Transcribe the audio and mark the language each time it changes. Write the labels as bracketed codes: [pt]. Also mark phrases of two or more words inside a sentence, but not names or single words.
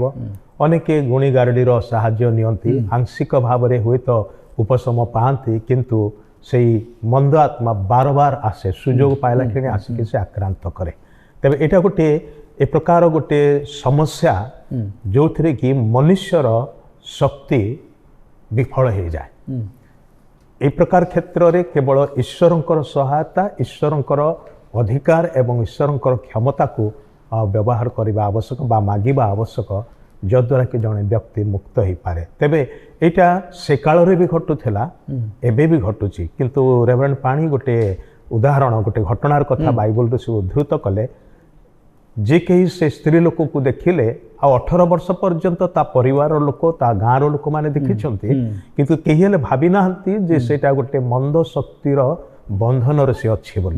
[or] ଅନେକ ଗୁଣି ଗାରେଡ଼ିର ସାହାଯ୍ୟ ନିଅନ୍ତି, ଆଂଶିକ ଭାବରେ ହୁଏତ ଉପଶମ ପାଆନ୍ତି, କିନ୍ତୁ ସେଇ ମନ୍ଦ ଆତ୍ମା ବାରବାର ଆସେ, ସୁଯୋଗ ପାଇଲା କ୍ଷଣି ଆସିକି ସେ ଆକ୍ରାନ୍ତ କରେ। ତେବେ ଏଇଟା ଗୋଟେ ଏ ପ୍ରକାର ଗୋଟେ ସମସ୍ୟା ଯେଉଁଥିରେ କି ମନୁଷ୍ୟର ଶକ୍ତି ବିଫଳ ହେଇଯାଏ। ଏଇ ପ୍ରକାର କ୍ଷେତ୍ରେ କେବଳ ଈଶ୍ୱରଙ୍କର ସହାୟତା, ଈଶ୍ୱରଙ୍କର ଅଧିକାର ଏବଂ ଈଶ୍ୱରଙ୍କର କ୍ଷମତାକୁ ବ୍ୟବହାର କରିବା ଆବଶ୍ୟକ ବା ମାଗିବା ଆବଶ୍ୟକ, ଯଦ୍ୱାରା କି ଜଣେ ବ୍ୟକ୍ତି ମୁକ୍ତ ହେଇପାରେ। ତେବେ ଏଇଟା ସେ କାଳରେ ବି ଘଟୁଥିଲା, ଏବେ ବି ଘଟୁଛି। କିନ୍ତୁ ରେଭରେଣ୍ଡ ପାଣି ଗୋଟେ ଉଦାହରଣ, ଗୋଟେ ଘଟଣାର କଥା ବାଇବଲରୁ ସେ ଉଦ୍ଧୃତ କଲେ, ଯେ କେହି ସେ ସ୍ତ୍ରୀ ଲୋକକୁ ଦେଖିଲେ ଆଉ 18 ବର୍ଷ ପର୍ଯ୍ୟନ୍ତ ତା ପରିବାରର ଲୋକ, ତା ଗାଁର ଲୋକମାନେ ଦେଖିଛନ୍ତି, କିନ୍ତୁ କେହି ହେଲେ ଭାବି ନାହାନ୍ତି ଯେ ସେଇଟା ଗୋଟେ ମନ୍ଦ ଶକ୍ତିର ବନ୍ଧନରେ ସେ ଅଛି ବୋଲି।